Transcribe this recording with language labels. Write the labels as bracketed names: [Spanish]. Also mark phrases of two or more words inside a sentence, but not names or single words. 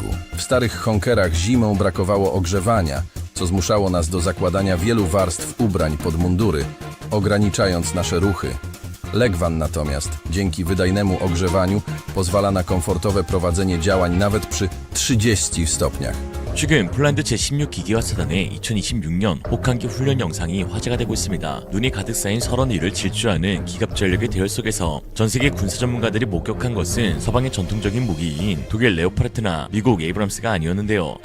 [Polish] W starych Honkerach zimą brakowało ogrzewania, co zmuszało nas do zakładania wielu warstw ubrań pod mundury, ograniczając nasze ruchy. Legwan natomiast, dzięki wydajnemu ogrzewaniu, pozwala na komfortowe prowadzenie działań nawet przy 30 stopniach. [Korean] 최근 폴란드 제16기계화 사단의 2026년 혹한기 훈련 영상이 화제가 되고 있습니다. 눈이 가득 쌓인 31을 질주하는 기갑 전력의 대열 속에서 전세계 군사 전문가들이 목격한 것은 서방의 전통적인 무기인 독일 레오파르트나 미국 에이브람스가 아니었는데요.